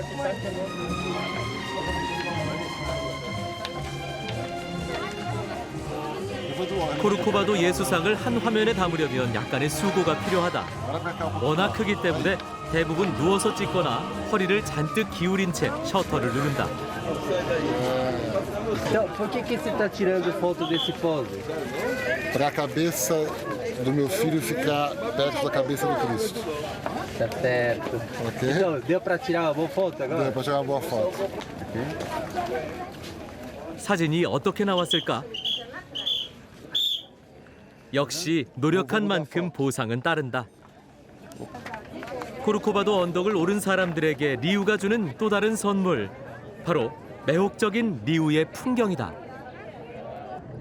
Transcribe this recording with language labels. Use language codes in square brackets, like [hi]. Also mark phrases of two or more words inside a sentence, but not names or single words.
[ko] 코르코바도 예수상을 한 화면에 담으려면 약간의 수고가 필요하다. 워낙 크기 때문에 대부분 누워서 찍거나 허리를 잔뜩 기울인 채 셔터를 누른다. [pt] Então, por que você está tirando foto desse pose? Para a cabeça do meu filho ficar perto da cabeça do Cristo. Tá certo. Ok? Então, deu para tirar uma boa foto agora? Deu para tirar uma boa foto. [ko] 사진이 어떻게 나왔을까? 역시 노력한 만큼 보상은 따른다. 코르코바도 언덕을 오른 사람들에게 리우가 주는 또 다른 선물, 바로 매혹적인 리우의 풍경이다.